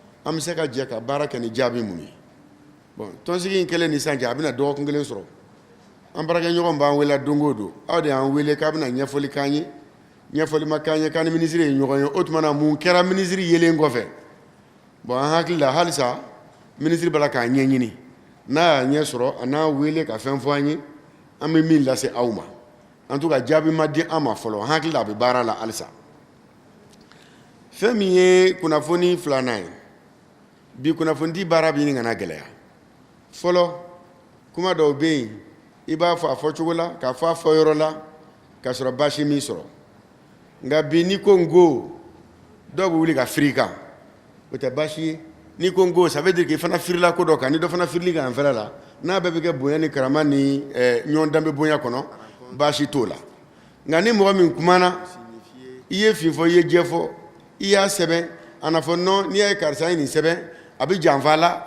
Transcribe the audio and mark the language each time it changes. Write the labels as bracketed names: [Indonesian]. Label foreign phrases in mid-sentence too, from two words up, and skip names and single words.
[Bambara] bɛ se ka jɛ ka baara kɛ ni jaabi minnu ye bon tɔnsigi in kɛlen ni sisan cɛ a bɛna dɔgɔkun kelen sɔrɔ an baarakɛɲɔgɔn b'an wele don o don aw de y'an wele k'a bɛna ɲɛfɔli k'an ye ɲɛfɔli ma k'an ye k'an ni minisiri ye ɲɔgɔn ye o tuma na mun kɛra minisiri yelen kɔfɛ bon an hakili la halisa minisiri b'a la k'a ɲɛɲini n'a y'a ɲɛ sɔrɔ a n'a wele ka fɛn fɔ an ye an bɛ min lase aw ma [French] en tout cas [Bambara] jaabi ma di an ma fɔlɔ an hakili la a bɛ baara la halisa fɛn min ye kunnafoni filanan ye bi kunnafonidi baara bɛ ɲini kana gɛlɛya fɔlɔ kuma dɔw bɛ yen i b'a fɔ a fɔcogo la k'a fɔ a fɔyɔrɔ la k'a sɔrɔ baasi min sɔrɔ nka bi n'i ko n ko dɔw bɛ wuli ka firi i kan o tɛ baasi ye n'i ko n ko [French] ça veut dire que [Bambara] i fana firila ko dɔ kan ni dɔ fana firili kan fɛrɛ la n'a bɛɛ bɛ kɛ bonya ni karama ni ɲɔgɔn danbe bonya kɔnɔ baasi t'o la nka ni mɔgɔ min kumana i ye fin fɔ i ye jɛ fɔ i y'a sɛbɛn a na fɔ non n'i y'a ye karisa ye nin sɛbɛn a bɛ janfa a la